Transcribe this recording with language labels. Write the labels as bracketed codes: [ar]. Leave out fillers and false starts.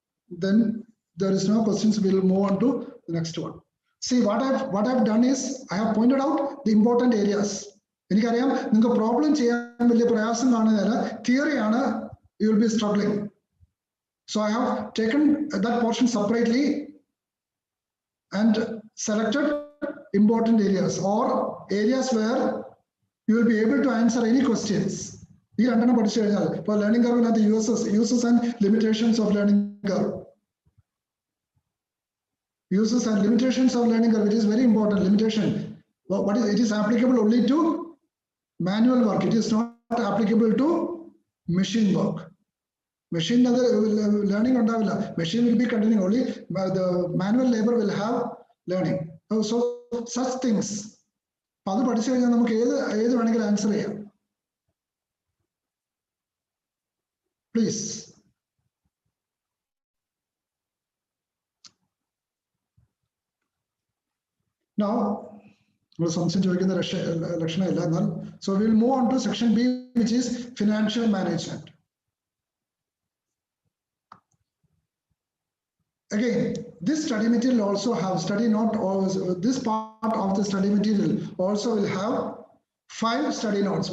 [en] Then there is no questions. We'll move on to the next one. See, what I've done is I have pointed out the important areas. [ml] എനിക്കറിയാം നിങ്ങൾക്ക് problem ചെയ്യാൻ വലിയ പ്രയാസം കാണുന്നില്ല, theory ആണ് [en] you will be struggling. So I have taken that portion separately and selected important areas or areas where you will be able to answer any questions. [ml] ഈ രണ്ടെണ്ണം പഠിച്ചു കഴിഞ്ഞാൽ ഇപ്പോൾ learning കർവിനകത്ത് [en] uses and limitations of learning curve. Uses and limitations of learning curve, it is very important. Limitation, what is it? Is applicable only to manual work. It is not applicable to machine work. Machine learning [ml] ഉണ്ടാവില്ല. [en] Machine will be continuing only. The manual labor will have learning. So such things. [ml] അത് പഠിച്ചു കഴിഞ്ഞാൽ നമുക്ക് ഏത് വേണമെങ്കിലും answer ചെയ്യാം. [en] Please. [ml] Now, സംശയം ചോദിക്കുന്ന ലക്ഷണമില്ല എന്നാൽ. [en] So we will move on to section B, which is financial management. Again, this study material also have study note, or this part of the study material also will have 5 study notes.